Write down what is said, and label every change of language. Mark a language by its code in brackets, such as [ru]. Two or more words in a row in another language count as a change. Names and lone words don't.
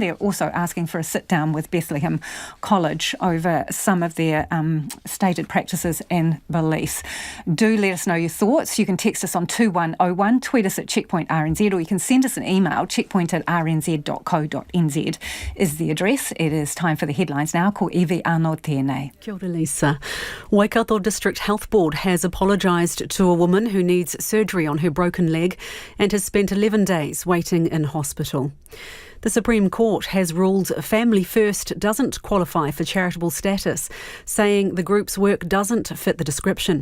[en] They're also asking for a sit-down with Bethlehem College over some of their stated practices and beliefs. Do let us know your thoughts. You can text us on 2101, tweet us at Checkpoint RNZ, or you can send us an email, checkpoint@rnz.co.nz is the address. It is time for the headlines now. [mi] Ko Evie Arno tēnei. Kia ora, Lisa. [en] Waikato District Health Board has apologised to a woman who needs surgery on her broken leg and has spent 11 days waiting in hospital. The Supreme Court has ruled Family First doesn't qualify for charitable status, saying the group's work doesn't fit the description.